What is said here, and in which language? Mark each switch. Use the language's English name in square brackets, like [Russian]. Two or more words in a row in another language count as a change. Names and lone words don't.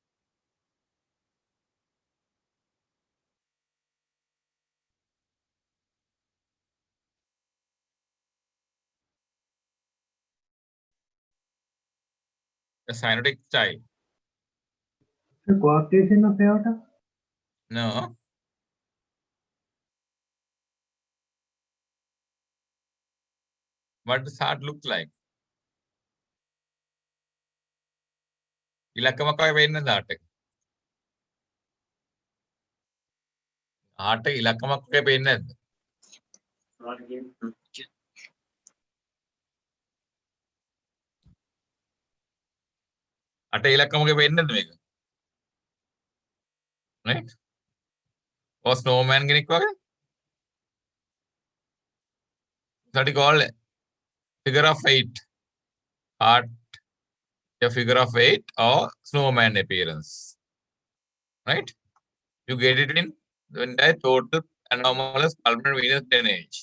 [English] A cyanotic child. The coarctation of aorta? No. What does heart look like? [Sinhala] ඉලක්කමක් වගේ පේන්නේ නැද්ද heart එක? heart එක ඉලක්කමක් වගේ පේන්නේ නැද්ද? අට ඉලක්කමක පේන්නේ නැද්ද මේක? [English] Right? Or snowman [Sinhala] කෙනෙක් වගේ? [English] That is called figure of 8. Heart, a figure of 8 or snowman appearance. Right? You get it in the entire total anomalous pulmonary venous drainage.